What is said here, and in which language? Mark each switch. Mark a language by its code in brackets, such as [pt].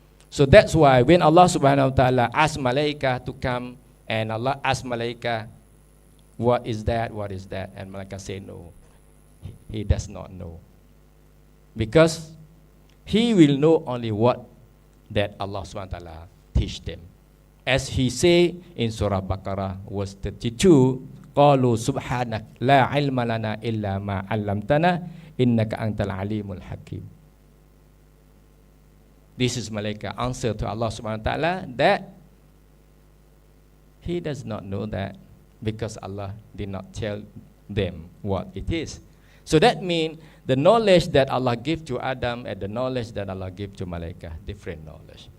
[en] So that's why when Allah subhanahu wa ta'ala asked Malaika to come, and Allah asked Malaika, what is that, and Malaika say no, he does not know. Because he will know only what that Allah subhanahu wa ta'ala teach them. As he say in Surah Baqarah verse 32, [ar] قالوا سبحانك لا علم لنا إلا ما علمتنا إنك أنت العليم الحكيم. [en] This is Malaika answer to Allah subhanahu wa ta'ala that he does not know that because Allah did not tell them what it is. So that means the knowledge that Allah gave to Adam and the knowledge that Allah gave to Malaika, different knowledge.